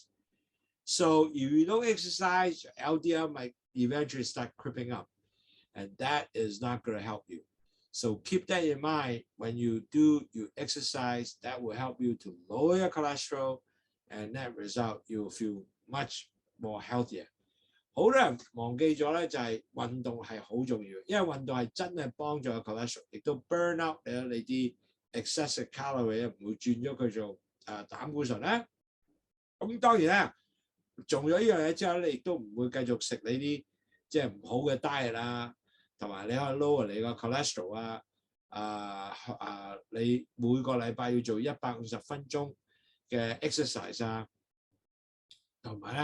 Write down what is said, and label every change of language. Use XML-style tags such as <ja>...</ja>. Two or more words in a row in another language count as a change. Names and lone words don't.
<en>So if you don't exercise, your LDL might eventually start creeping up. And that is not going to help you. So keep that in mind when you exercise. That will help you to lower your cholesterol, and that result you will feel much more healthier.</en> <yue>好多人忘記咗咧，就係運動係好重要，因為運動係真係幫助個 cholesterol， 亦都</yue> <en>burn out</en> <yue>你啲</yue> <en>excessive calorie，</en> <yue>唔會轉咗佢做膽固醇咧。咁當然啦，做咗呢樣嘢之後，你亦都唔會繼續食你啲即係唔好嘅 diet 啦。同埋你可以 lower 你個 cholesterol 你每個禮拜要做150分鐘嘅 exercise 啊，同埋</yue>